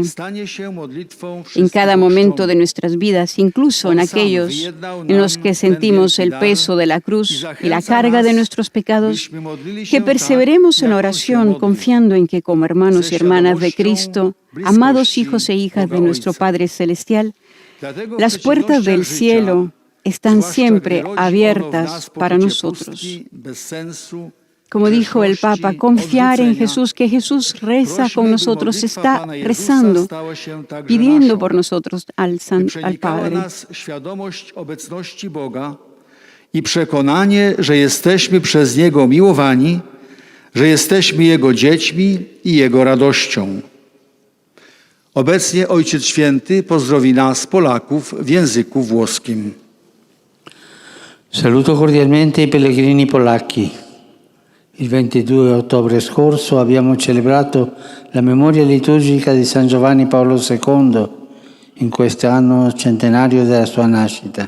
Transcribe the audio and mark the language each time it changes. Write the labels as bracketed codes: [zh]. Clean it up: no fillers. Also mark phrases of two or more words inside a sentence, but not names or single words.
[es] En cada momento de nuestras vidas, incluso en aquellos en los que sentimos el peso de la cruz y la carga de nuestros pecados, que perseveremos en la oración confiando en que como hermanos y hermanas de Cristo, amados hijos e hijas de nuestro Padre Celestial, las puertas del cielo están siempre abiertas para nosotros. Como dijo el Papa, confiar en Jesús, que Jesús reza con nosotros, está rezando, pidiendo por nosotros al Padre. [pl] I przekonanie, że jesteśmy przez Niego miłowani, że jesteśmy Jego dziećmi i Jego radością. Obecnie Ojciec Święty pozdrowi nas, Polaków, w języku włoskim. [it] Saluto cordialmente i pellegrini polacchi. Il 22 ottobre scorso abbiamo celebrato la memoria liturgica di San Giovanni Paolo II in questo anno centenario della sua nascita.